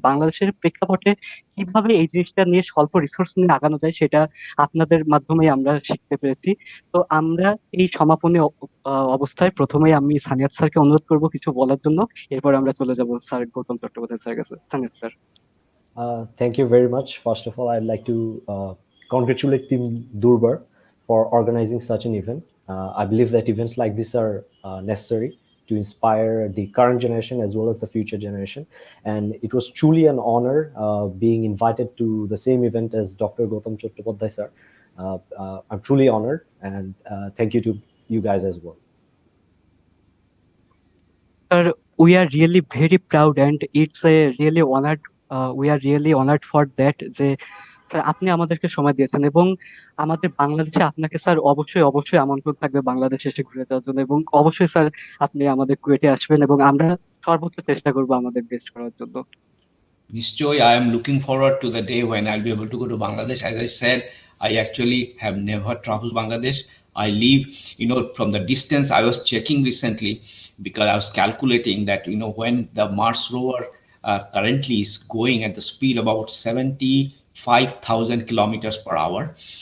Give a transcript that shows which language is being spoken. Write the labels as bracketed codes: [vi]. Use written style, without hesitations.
[bn] বাংলাদেশের প্রেক্ষাপটে কিভাবে এই জিনিসটা নিয়ে স্বল্প রিসোর্স নিয়ে আগানো যায় সেটা আপনাদের মাধ্যমে আমরা শিখতে পেরেছি। তো আমরা এই সমাপনী অবস্থায় প্রথমেই আমি সানিয়াত স্যারকে অনুরোধ করব কিছু বলার জন্য, এরপর আমরা চলে যাব স্যার গৌতম চট্টোপাধ্যায় স্যারের কাছে। Saniyat sir. [en] Thank you very much. First of all, I'd like to congratulate Team Durbar for organizing such an event. I believe that events like this are necessary to inspire the current generation as well as the future generation. And it was truly an honor being invited to the same event as Dr. Gautam Chattopadhyay sir. I'm truly honored, and thank you to you guys as well. Sir, we are really very proud and it's a really honored, we are really honored for that [bn] যে sir আপনি আমাদেরকে সময় দিয়েছেন এবং আমাদের বাংলাদেশে আপনাকে sir অবশ্যই অবশ্যই আমন্ত্রণ থাকবে বাংলাদেশে এসে ঘুরে যাওয়ার জন্য এবং অবশ্যই স্যার আপনি আমাদের কুয়েটে আসবেন এবং আমরা সর্বোচ্চ চেষ্টা করবো আমাদের বেস্ট করার জন্য। [en] Nishchoy, I am looking forward to the day when I'll be able to go to Bangladesh. As I said, I actually have never traveled Bangladesh. I live, from the distance I was checking recently because I was calculating that, when the Mars rover currently is going at the speed of about 75,000 kilometers per hour.